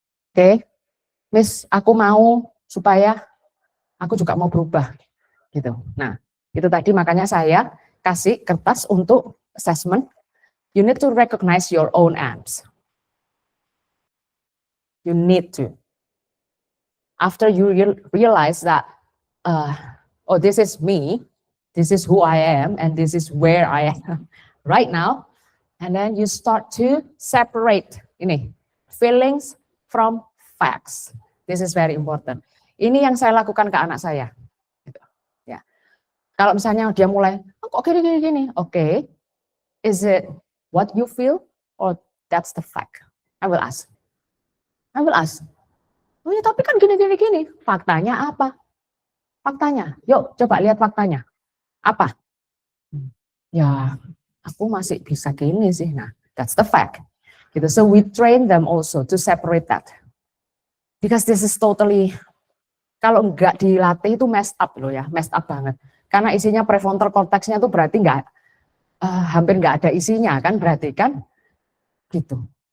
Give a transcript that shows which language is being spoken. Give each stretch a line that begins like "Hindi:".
Indonesian: Oke, Miss, aku mau supaya aku juga mau berubah, gitu. Nah, itu tadi makanya saya kasih kertas untuk
English: assessment, you need to recognize your own amps. You need to. After you realize that, oh, this is me, this is who I am, and this is where I am right now, and then you start to separate ini feelings from facts. This is very important.
Indonesian: Ini yang saya lakukan ke anak saya.
English: Ya.
Indonesian: Kalau misalnya dia mulai, oh, kok gini,
English: okay, is it what you feel or that's the fact? I will ask.
Indonesian: Oh ya, tapi kan gini. Faktanya apa? Faktanya, yuk coba lihat faktanya. Apa? Ya, aku masih bisa gini sih.
English: Nah, that's the fact. Gitu. So we train them also to separate that. Because this is totally,
Indonesian: kalau enggak dilatih itu messed up loh ya, messed up banget. Karena isinya prefrontal cortex-nya itu berarti hampir enggak ada isinya kan, berarti kan gitu.